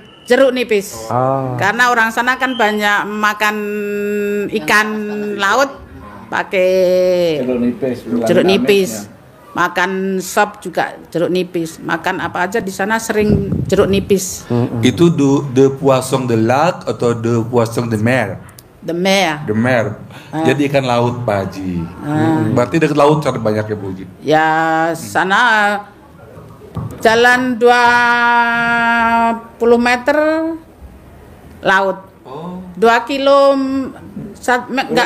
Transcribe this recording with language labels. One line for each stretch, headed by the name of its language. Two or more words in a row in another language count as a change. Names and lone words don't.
Indonesian: Jeruk nipis. Oh. Karena orang sana kan banyak makan ikan laut pakai jeruk nipis. Makan sop juga jeruk nipis. Makan apa aja di sana sering jeruk nipis.
French: Itu de poisson de lac atau de poisson de mer? The Mer. De mer.
Indonesian: Jadi ikan laut, Pak Haji. Berarti dekat laut cari banyak ya, Bu? Ya sana jalan 20 meter laut. 2 kilo enggak,